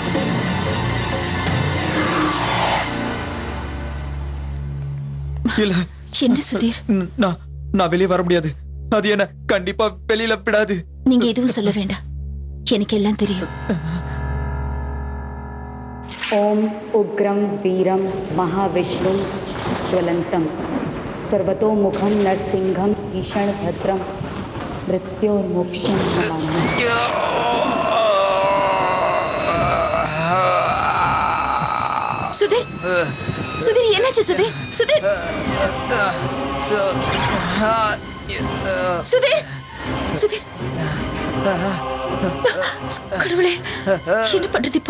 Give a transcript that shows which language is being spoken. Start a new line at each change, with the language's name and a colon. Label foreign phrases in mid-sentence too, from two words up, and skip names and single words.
Tamil: இல்ல, என்ன சுதீர், நான் வெளியே வர முடியாது. அது என்ன கண்டிப்பா வெளியில விடாது. நீங்க எதுவும் சொல்ல வேண்டாம், எனக்கு எல்லாம் தெரியும்.
Sanskrit: ओम् उग्रम् वीरम् महाविष्णु ज्वलन्तं सर्वतोमुखं नरसिंहं भीषणभद्रं मृत्योर्मोक्षं नमामि.
Tamil: சுதீர், சுதீர் என்னாச்சு சுதீர்? சுதீர், சுதீர், சுதீர், கடவுளே, என்ன பண்றது இப்போ?